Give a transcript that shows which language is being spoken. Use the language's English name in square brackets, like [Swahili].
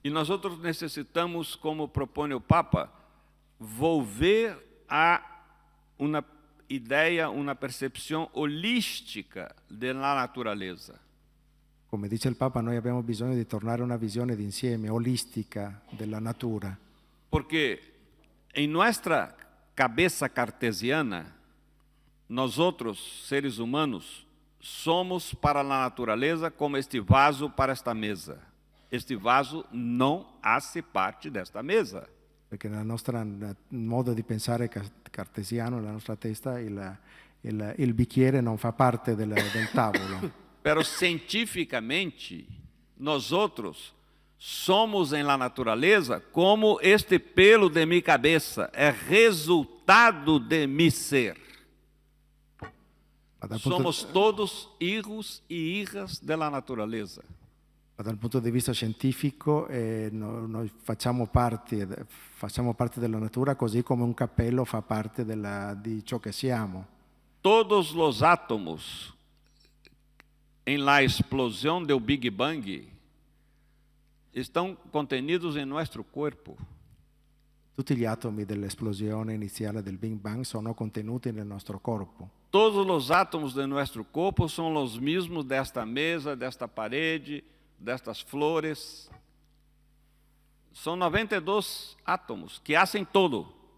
[Portuguese] E nós necessitamos, como propõe o Papa, volver a uma ideia, uma percepção holística da natureza. [Italian] Come dice il Papa, noi abbiamo bisogno di tornare a una visione d'insieme, olistica della natura. [Portuguese] Porque em nossa cabeça cartesiana, nós outros seres humanos somos para a natureza como este vaso para esta mesa. Este vaso não hace parte desta mesa. [Italian] Perché nel nostro modo di pensare cartesiano, nella nostra testa, il bicchiere non fa parte del tavolo. [Portuguese] Pero cientificamente, nós outros somos em la natureza como este pelo de minha cabeça, é resultado [Spanish] de mi ser. [Portuguese] Somos todos hijos e hijas da natureza. [Italian] Dal punto di vista scientifico noi facciamo parte della natura così come un cappello fa parte di ciò che siamo. [Portuguese] Todos os átomos em la explosão do Big Bang estão contenidos em nosso corpo. [Italian] Tutti gli atomi dell'esplosione iniziale del Big Bang sono contenuti nel nostro corpo. [Portuguese] Todos os átomos de nosso corpo são os mesmos desta mesa, desta parede, destas flores. São 92 átomos que hacen todo.